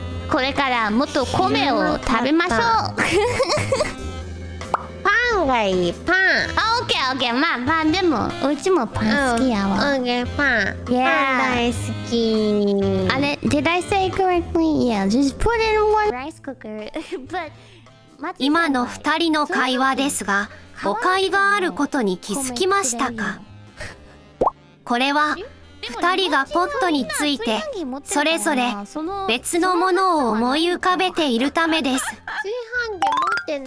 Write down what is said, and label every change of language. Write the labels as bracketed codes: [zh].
[ja] これからもっと米を食べましょう。パンがいい。パン。オッケー。まあパンでもうちもパン好きやわ。オッケー、パン。パン大好き。 [en] あれ、did I say correctly? Yeah, just put in one rice cooker. But [ja] 今の2人の会話ですが、誤解があることに気づきましたか？これは2人がポットについてそれぞれ別のものを思い浮かべているためです。炊飯器持ってない。